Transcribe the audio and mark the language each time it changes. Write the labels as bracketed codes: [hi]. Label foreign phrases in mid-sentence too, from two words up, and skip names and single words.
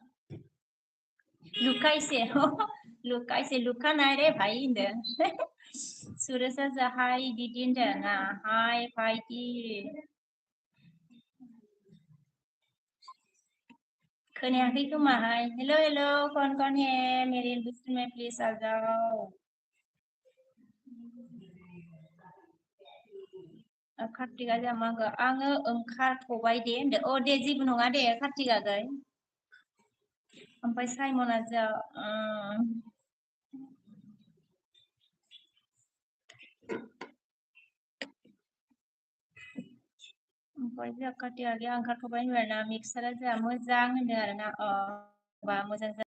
[brx] लुकाइसे लुकानाय रे भाई होनदों सुरेशा जा हाय दीदी होनदों ना हाय भाइदि खोनायाखै खोमाहाय [en] hello hello [hi] कौन है मेरे इंडस्ट्री में प्लीज आ जाओ [brx] कार्तिका जामागो आङो ओंखारथ'बाय दे होनदो अ दे जेबो नङा दे कार्तिका गै ओमफ्राय साइमना जा ओमफ्राय जोंहा कार्तिका गैया ओंखारथ'बाय होनबाय ना मिक्सारा जोंहा मोजां होनदों आरोना बा मोजां